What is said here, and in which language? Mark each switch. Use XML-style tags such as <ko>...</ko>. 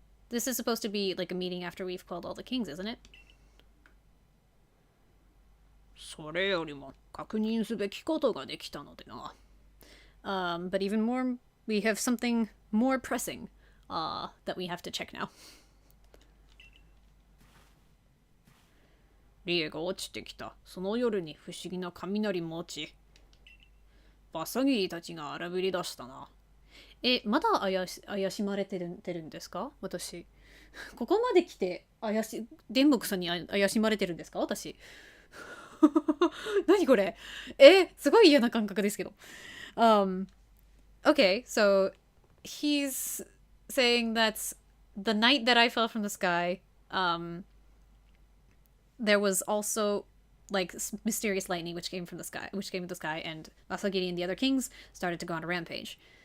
<en>This is supposed to be like a meeting after we've called all the kings, isn't it?</en> <ja>それよりも確認すべきことができたのでな。</ja> <en>But even more, we have something more pressing that we have to check now.</en> <ja>リエが落ちてきた。その夜に不思議な雷も落ち、バサギーたちが荒ぶり出したな。まだ怪しまれてるんですか私。ここまで来て電木さんに怪しまれてるんですか私。何これすごい嫌な感覚ですけど。</ja> <en>Okay, so he's saying that the night that I fell from the sky, there was also like mysterious lightning which came from the sky, and Asagiri and the other kings started to go on a rampage.</en>